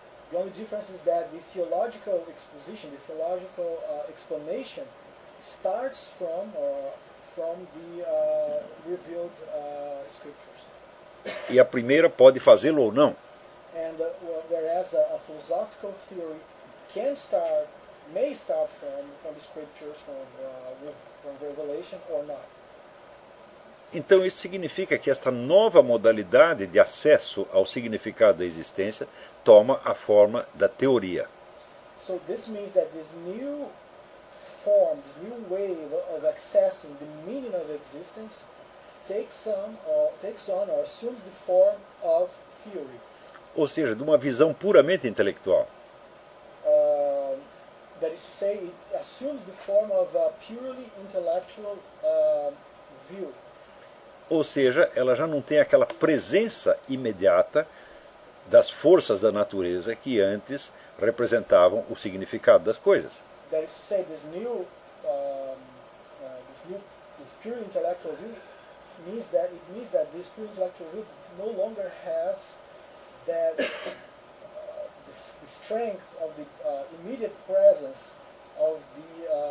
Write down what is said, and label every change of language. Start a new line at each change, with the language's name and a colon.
English: The only difference is that the theological exposition, the theological explanation starts from from the revealed scriptures.
Portuguese: E a primeira pode fazê-lo ou não.
English: And whereas a philosophical theory can start may start from the scriptures, from revelation or not.
Portuguese: Então isso significa que esta nova modalidade de acesso ao significado da existência toma a forma da teoria.
English: So this means that this new form, this new way of accessing the meaning of existence takes on or assumes the form of theory.
Portuguese: Ou seja, de uma visão puramente intelectual.
English: That is to say, it assumes the form of a purely intellectual view.
Portuguese: Ou seja, ela já não tem aquela presença imediata das forças da natureza que antes representavam o significado das coisas.
English: That is to say, this purely intellectual view means that this purely intellectual view no longer has that the strength of the immediate presence of the